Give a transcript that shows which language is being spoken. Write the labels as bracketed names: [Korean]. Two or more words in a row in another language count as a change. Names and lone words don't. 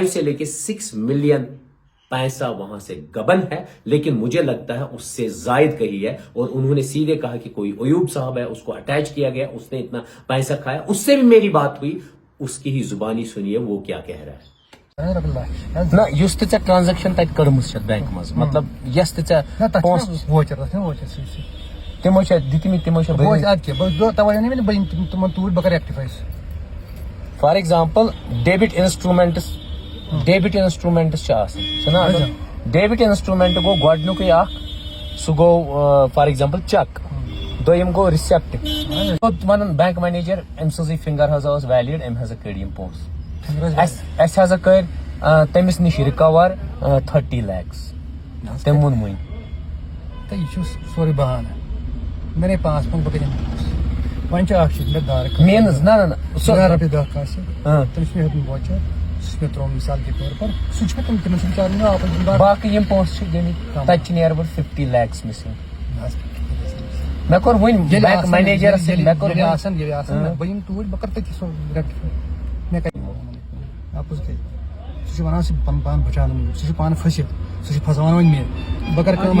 [Urdu] سے لے کے 6 ملین پیسہ وہاں سے گبن ہے لیکن مجھے لگتا ہے اس سے زائد کہی ہے اور انہوں نے سیدھے کہا کہ کوئی ایوب صاحب ہے اس کو اٹیچ کیا گیا اس نے اتنا پیسہ کھایا اس سے بھی میری بات ہوئی اس کی ہی زبانی سنیے وہ کیا کہہ رہا ہے نہ [Kashmiri] یُس تہِ ژےٚ ٹرانزیکشن تتہِ کٔرمٕژ چھےٚ بینک منٛز مطلب یۄس تہِ ژےٚ پونٛسہٕ تِمو چھا دِتمٕتۍ تِمو چھا [English] for example debit instruments [Kashmiri] چھِ آسان چھُنہ [English] debit instrument [Kashmiri] گوٚو گۄڈنیُکُے اکھ سُہ گوٚو [English] for example [Kashmiri] چیک دوٚیِم گوٚو رِسیپٹ ونان [English] bank manager [Kashmiri] أمۍ سٕنٛزٕے فنگر ہسا ٲس ویلِڈ أمۍ ہسا کٔڑۍ یِم پونٛسہٕ اَسہِ ہسا کٔرۍ تٔمِس نِش رِکور 30 lakhs تٔمۍ ووٚن وٕنۍ تہٕ یہِ چھُ سورُے بہانہٕ مےٚ نَے 5 پونٛسہٕ بہٕ کَتہِ اَنہٕ وۄنۍ چھُ اکھ چیٖز مےٚ دارٕ میٖنٕز نہ رۄپیہِ دہ کٲنٛسہِ تٔمِس چھُ مےٚ ہیوٚتمُت بوچر سُہ چھُ مےٚ ترٛوومُت [Urdu] مِثال کے طور پر [Kashmiri] سُہ چھُ مےٚ تِمن چھُ بِچارن واپس باقٕے یِم پونٛسہٕ چھِ گٔمٕتۍ تَتہِ چھِ [English] near about [Kashmiri] 50 lakhs مِسِنٛگ مےٚ کوٚر وٕنۍ بینک مینیجرس سۭتۍ مےٚ کوٚر ییٚلہِ آسان بہٕ یِمہٕ توٗرۍ بہٕ کَرٕ تٔتی سُہ ریکٹِفاے مےٚ کَتہِ اَپُز گٔے سُہ چھُ وَنان سُہ چھُ پَنُن پان بَچاونہٕ موٗجوٗب سُہ چھُ پانہٕ پھٔسِتھ سُہ چھُ پھساوان وۄنۍ مےٚ بہٕ کَرٕ کٲم